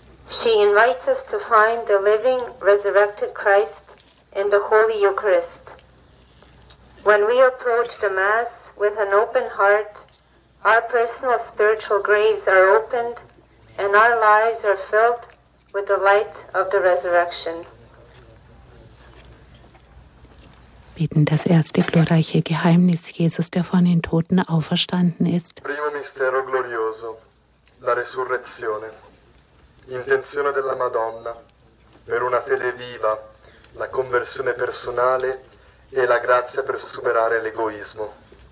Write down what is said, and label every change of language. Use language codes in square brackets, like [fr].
[en] She invites us to find the living, resurrected Christ in the Holy Eucharist. When we approach the Mass with an open heart, our personal spiritual graves are opened and our lives are filled with the light of the resurrection. [de] Beten das erste glorreiche Geheimnis Jesus, der von den Toten auferstanden ist. [it] Primo mistero glorioso, la resurrezione. Intenzione della Madonna per una fede viva, la conversione personale e la grazia per superare l'egoismo.